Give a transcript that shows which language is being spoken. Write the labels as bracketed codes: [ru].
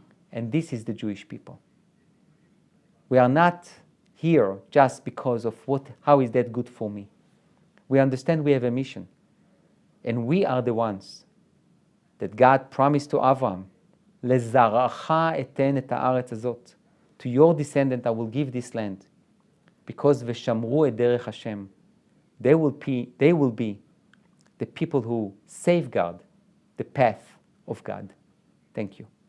[en] And this is the Jewish people. We are not here just because of how is that good for me. We understand we have a mission. And we are the ones that God promised to Avraham, [he] לזרעך אתן את הארץ הזאת. [en] To your descendant I will give this land. Because [he] ושמרו את דרך השם. [en] They will be the people who safeguard the path of God. Thank you.